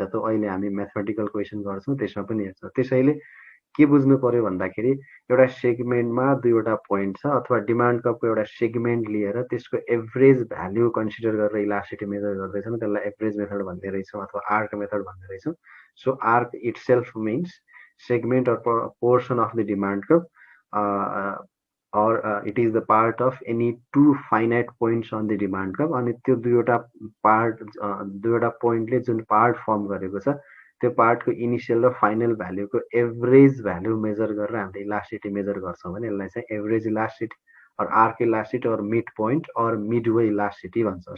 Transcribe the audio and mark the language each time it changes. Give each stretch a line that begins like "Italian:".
Nepali: त अहिले हामी म्याथमेटिकल क्वेसन गर्छौँ, त्यसमा पनि हेर्छौँ। त्यसैले के बुझ्नु पर्यो भन्दाखेरि एउटा सेगमेन्टमा दुईवटा पोइन्ट छ अथवा डिमान्ड कर्भको एउटा सेगमेन्ट लिएर त्यसको एभरेज भ्याल्यु कन्सिडर गरेर इलास्टिसिटी मेजर गर्दैछौँ, त्यसलाई एभरेज मेथड भन्ने रहेछौँ अथवा आर्क मेथड भन्ने रहेछौँ।
English: So arc itself means segment or portion of the demand curve, or it is the part of any two finite points on the demand curve।
Nepali: अनि त्यो दुईवटा पोइन्टले जुन पार्ट फर्म गरेको छ त्यो पार्टको इनिसियल र फाइनल भ्याल्युको एभरेज भ्याल्यु मेजर गरेर हामीले इलास्टिसिटी मेजर गर्छौँ भने यसलाई चाहिँ एभरेज इलास्टिसिटी और आर्क इलास्टिसिटी और मिड पोइन्ट और मिडवे इलास्टिसिटी भन्छ।